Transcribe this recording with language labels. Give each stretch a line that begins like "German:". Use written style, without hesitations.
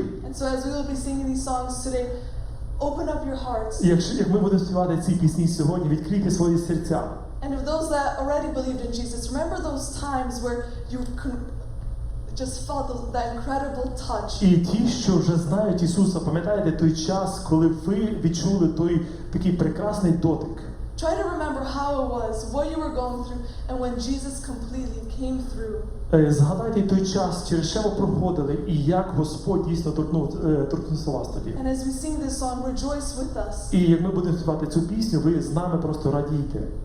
English: And so as we will be singing these songs today, open up your hearts.
Ukrainian: І як ми будемо співати ці пісні сьогодні, відкрийте свої серця.
English: And if those that already believed in Jesus, remember those times where you just felt that incredible touch.
Ukrainian: І ті, що вже знають Ісуса, пам'ятаєте той час, коли ви відчули той такий прекрасний дотик.
English: Try to remember how it was, what you were going through, and when Jesus completely came through.
Ukrainian: Згадайте той час, через що ви проходили, і як Господь дійсно торкнувся вас тоді.
English: And as we sing this song, rejoice with us.
Ukrainian: І як ми будемо співати цю пісню, ви з нами просто радійте.